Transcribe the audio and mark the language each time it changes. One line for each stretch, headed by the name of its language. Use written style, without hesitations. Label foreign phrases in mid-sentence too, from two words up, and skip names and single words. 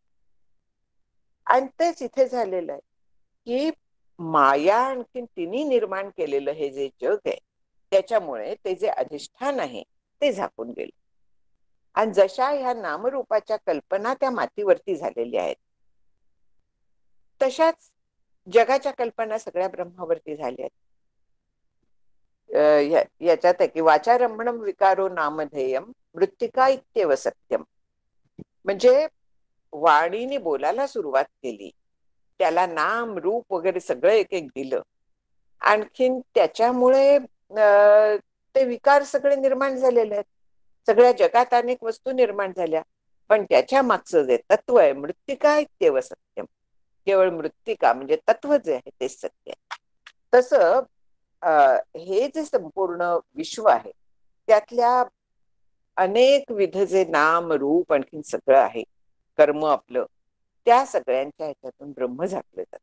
Marathi: आणि तेच इथे झालेलं आहे की माया आणखीन तिने निर्माण केलेलं हे जे जग आहे त्याच्यामुळे ते जे अधिष्ठान आहे ते झाकून गेलं. आणि जशा ह्या नामरूपाच्या कल्पना त्या मातीवरती झालेल्या आहेत तशाच जगाच्या कल्पना सगळ्या ब्रह्मावरती झाल्या आहेत.
Sanskrit: याच्यात आहे की वाचारंभणम विकारो नामधेयम मृत्तिका इत्येव सत्यम.
Marathi: म्हणजे वाणीने बोलायला सुरुवात केली, त्याला नाम रूप वगैरे सगळं एक एक दिलं, आणखीन त्याच्यामुळे ते विकार सगळे निर्माण झालेले आहेत. सगळ्या जगात अनेक वस्तू निर्माण झाल्या, पण त्याच्या मागचं जे तत्व आहे
Sanskrit: मृत्तिका इत्येव सत्यम,
Marathi: केवळ मृत्तिका म्हणजे तत्व जे आहे तेच सत्य आहे. तसं हे जे संपूर्ण विश्व आहे त्यातल्या अनेक विध जे नाम रूप आणखीन सगळं आहे, कर्म आपलं, त्या सगळ्यांच्या ह्याच्यातून ब्रह्म झाकलं जात.